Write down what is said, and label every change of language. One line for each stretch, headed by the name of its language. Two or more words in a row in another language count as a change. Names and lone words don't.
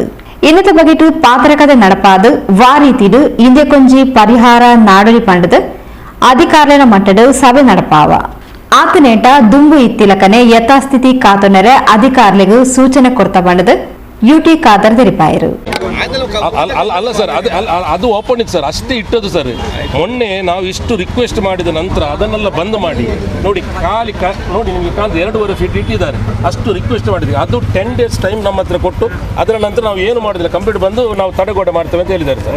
Tulu: ಇನ್ನತ ಬಗೆಟು ಪಾತ್ರಕದ ನಡಪಾದು ವಾರೀತಿಡು ಇಂದೆ ಕೊಂಜಿ ಪರಿಹಾರ ನಾಡಳಿ ಪಂಡದು ಅಧಿಕಾರನ ಮಟ್ಟಡು ಸಭೆ ನಡಪಾವ ಆತನೇಟ ದುಂಬು ಇತ್ತಿಲಕನೆ ಯಥಾಸ್ಥಿತಿ ಕಾತೊನರೆ ಅಧಿಕಾರಿಗೂ ಸೂಚನೆ ಕೊಡ್ತಾ ಬಂಡದು UT ಖಾದರ್ ತೆರಿಪಾಯರು.
Kannada: ಅಲ್ಲ ಸರ್, ಅದು ಓಪನ್ ಇತ್ತು ಸರ್, ಅಷ್ಟೇ ಇಟ್ಟದ್ದು ಸರ್. ಮೊನ್ನೆ ನಾವು ಇಷ್ಟು ರಿಕ್ವೆಸ್ಟ್ ಮಾಡಿದ ನಂತರ ಅದನ್ನೆಲ್ಲ ಬಂದ್ ಮಾಡಿ ನೋಡಿ, ನೋಡಿ ನಿಮಗೆ ಕಾಣ್ತದೆ 2.5 ಫೀಟ್ ಇಟ್ಟಿದ್ದಾರೆ. ಅಷ್ಟು ರಿಕ್ವೆಸ್ಟ್ ಮಾಡಿದ್ವಿ. ಅದು 10 days ಟೈಮ್ ನಮ್ಮ ಹತ್ರ ಕೊಟ್ಟು ಅದರ ನಂತರ ನಾವು ಏನು ಮಾಡಿದಿಲ್ಲ, ಕಂಪ್ಲೀಟ್ ಬಂದು ನಾವು ತಡೆಗೋಡೆ ಮಾಡ್ತೇವೆ ಅಂತ ಹೇಳಿದ್ದಾರೆ ಸರ್.